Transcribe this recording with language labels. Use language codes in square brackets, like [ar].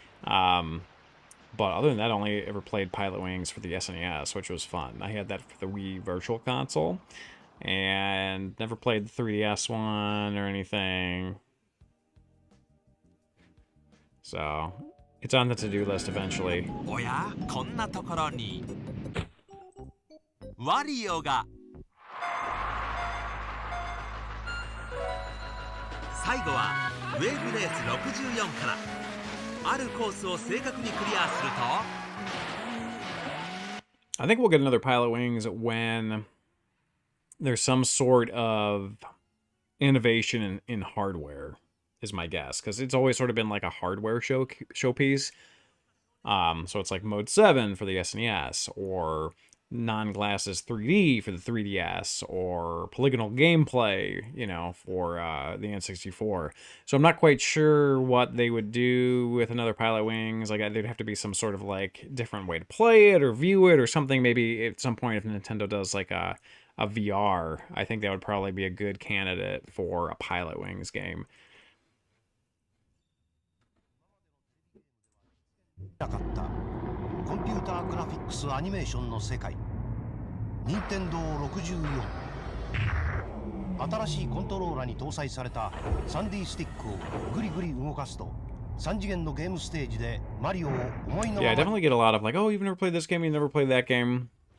[en] But other than that, I only ever played Pilot Wings for the SNES, which was fun. I had that for the Wii Virtual Console and never played the 3DS one or anything. So it's on the to-do list eventually. [ja] おやこんなところにワリオが最後はウェーブレース64からあるコースを正確にクリアすると [en] I think we'll get another Pilot Wings when there's some sort of innovation in hardware, is my guess, because it's always sort of been like a hardware showpiece. So it's like Mode 7 for the SNES, or non-glasses 3D for the 3DS, or polygonal gameplay, you know, for the N64. So I'm not quite sure what they would do with another Pilot Wings. Like, there'd have to be some sort of like different way to play it or view it or something. Maybe at some point if Nintendo does like a VR, I think that would probably be a good candidate for a Pilot Wings game. [ja] なかったコンピューターグラフィックスアニメーションの世界任天堂64新しいコントローラーに搭載されたサンディスティックをグリグリ動かすと3次元のゲームステージでマリオを思いのまま [en] Yeah, I definitely get a lot of like, oh, you've never played this game, you never played that game.